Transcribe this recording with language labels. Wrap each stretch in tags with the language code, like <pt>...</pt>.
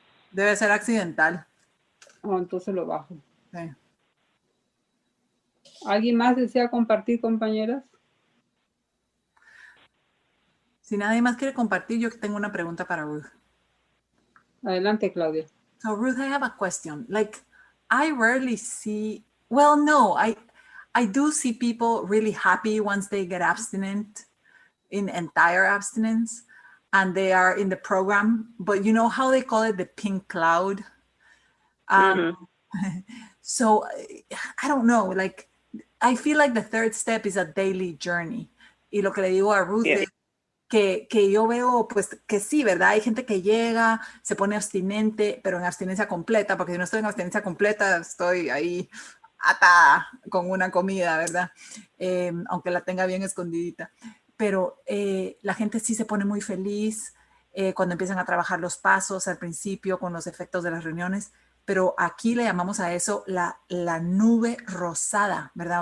<es>Debe ser accidental. Oh, entonces lo bajo. Sí. ¿Alguien más desea compartir, compañeras? Si nadie más quiere compartir, yo tengo una pregunta para Ruth. Adelante, Claudia.</es> <en>So Ruth, I have a question. Like, I rarely see, well, no, I do see people really happy once they get abstinent, in entire abstinence, and they are in the program, but you know how they call it the pink cloud? So I don't know, like, I feel like the third step is a daily journey.</en> <es>Y lo que le digo a Ruth es que yo veo, pues, que sí, ¿verdad? Hay gente que llega, se pone abstinente, pero en abstinencia completa, porque si no estoy en abstinencia completa, estoy ahí atada con una comida, ¿verdad? Aunque la tenga bien escondidita. Pero la gente sí se pone muy feliz cuando empiezan a trabajar los pasos al principio con los efectos de las reuniones, pero aquí le llamamos a eso la nube rosada, ¿verdad?</es>